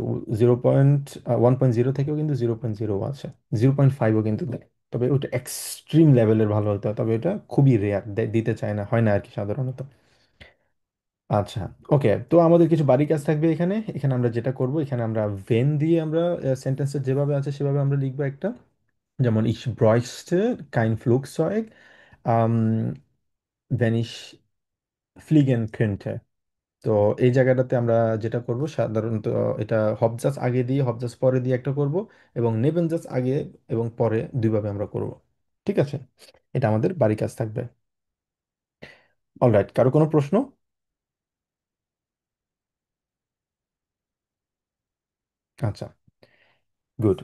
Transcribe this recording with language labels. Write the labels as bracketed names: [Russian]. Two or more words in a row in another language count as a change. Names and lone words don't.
[Bangla] 1.0 থেকেও কিন্তু 0.0 আছে, 0.5ও কিন্তু দেয়। তবে ওটা এক্সট্রিম লেভেলের ভালো হতো, তবে এটা খুবই রেয়ার, দিতে চায় না, হয় না আর কি সাধারণত। আচ্ছা, ওকে, তো আমাদের কিছু বাড়ি কাজ থাকবে এখানে। এখানে আমরা যেটা করব, এখানে আমরা ভেন দিয়ে আমরা সেন্টেন্সের যেভাবে আছে সেভাবে আমরা লিখবো একটা। [German] যেমন ich bräuchte kein Flugzeug, ähm, wenn ich fliegen könnte। [Bangla] তো এই জায়গাটাতে আমরা যেটা করব সাধারণত, এটা হবজাস আগে দিয়ে হবজাস পরে দিয়ে একটা করব, এবং নেবেনজাস আগে এবং পরে দুইভাবে আমরা করব। ঠিক আছে, এটা আমাদের বাড়ি কাজ থাকবে। অলরাইট, কারো কোনো প্রশ্ন? আচ্ছা, গুড।